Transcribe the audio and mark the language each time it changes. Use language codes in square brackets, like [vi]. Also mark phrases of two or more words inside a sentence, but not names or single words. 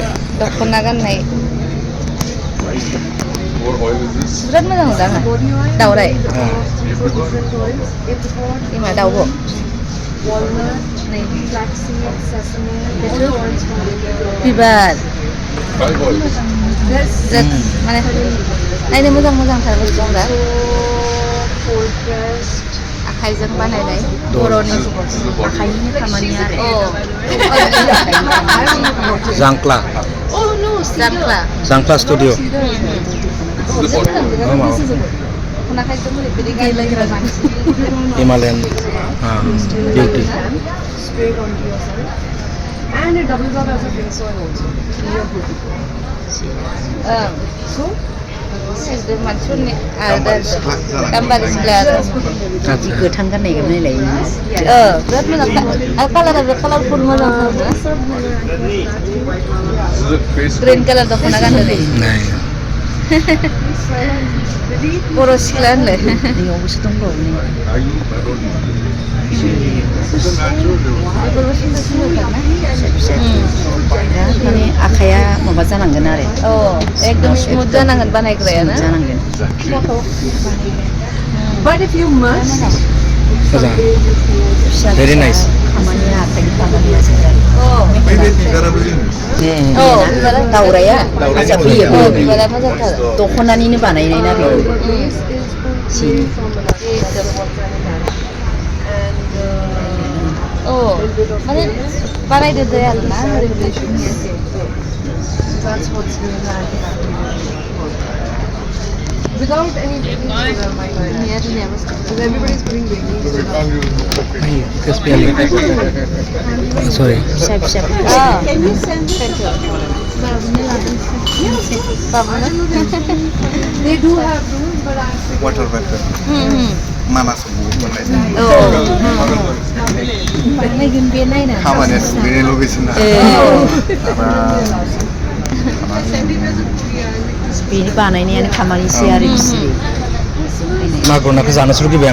[brx] दख'ना गाननाय बिराद मोजां नुदों आङो दावराय इमा दाउब' बिबार बिराद माने नायनो मोजां मोजांथार बुस्थुफोरा आखाइजों बानायनाय बर'नि आखाइनि खामानि आरो जांख्ला जांख्ला स्टुडिअ हिमालयान बिउटि [en] And it doubles up as a face oil also. [brx] मानसिफोरनि गाम्बारि सिख्ला आरो गोथां गाननाय नायलाय बिराद मोजां आरो कालारा बिराद कालारफुल मोजां ग्रिन कालार दख'ना गानदों बर' सिख्ला होनलाय नैयावबोसो दंबावो नै माने आखाइया माबा जानांगोन आरो एकदम स्मुथ जानांगोन बानायग्राया ना जानांगोन [en] But if you must, [brx] मोजां [en] very nice [brx] खामानिया आखाइनि खामानिया बै बे बिबाराबो जों दावराया हाजार फैयो बिबारा मोजांथार दख'नानिनो बानायनाय ना बेयो माने बानायदो दे आरो ना [en] that's what's really nice. Without any baking soda, my God. Because everybody's putting baking soda. [brx] सरि फिसा फिसा [en] They do have rooms, but I think water bank [brx] मानासाव मोननाय नायगोन बे नायना खामानिया सुबैनो लुबैसिना बेनि बानायनायानो खामानिसै आरो बिसोरो मागुर नाखौ जानोसो लुगैबाय आं